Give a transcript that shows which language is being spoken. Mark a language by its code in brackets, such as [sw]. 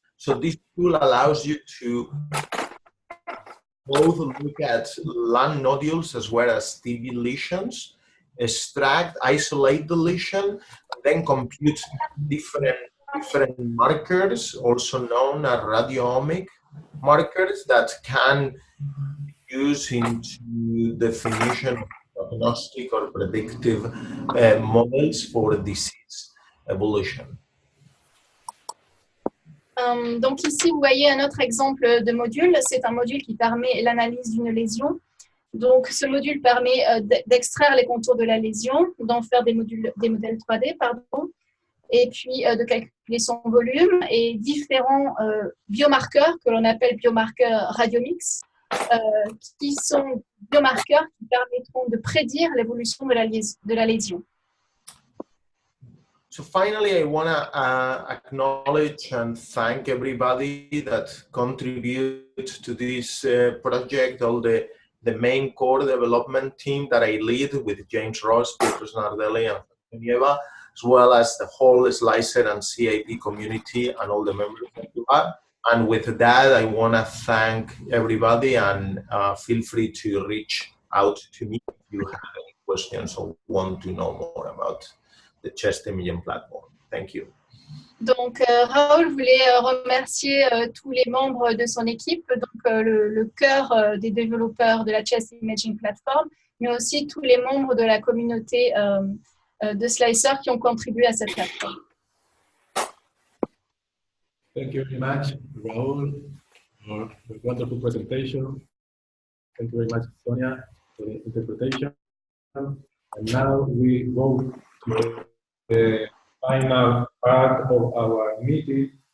[en] So this tool allows you to both look at lung nodules as well as TB lesions, extract, isolate the lesion, and then compute different markers, also known as radiomic markers that can use into definition of prognostic or predictive models for disease evolution. [fr] Donc ici, vous voyez un autre exemple de module. C'est un module qui permet l'analyse d'une lésion. Donc, ce module permet d'extraire les contours de la lésion, d'en faire des modèles 3D, et puis de calculer son volume et différents biomarqueurs que l'on appelle biomarqueurs radiomix, qui sont biomarqueurs qui permettront de prédire l'évolution de la lésion. [en] So finally, I want to acknowledge and thank everybody that contributed to this project, all the main core development team that I lead with James Ross, Petrus Nardelli, and Nieva, as well as the whole Slicer and CIP community and all the members that you are. And with that, I want to thank everybody and feel free to reach out to me if you have any questions or want to know more about the chest imaging platform. Thank you. [fr] Donc, Raoul voulait remercier tous les membres de son équipe, donc le cœur des développeurs de la Chest Imaging Platform, mais aussi tous les membres de la communauté de Slicer qui ont contribué à cette plateforme. [en] Thank you very much, Raoul, for the wonderful presentation. Thank you very much, Sonia, for the interpretation. And now we go to the final part of our meeting.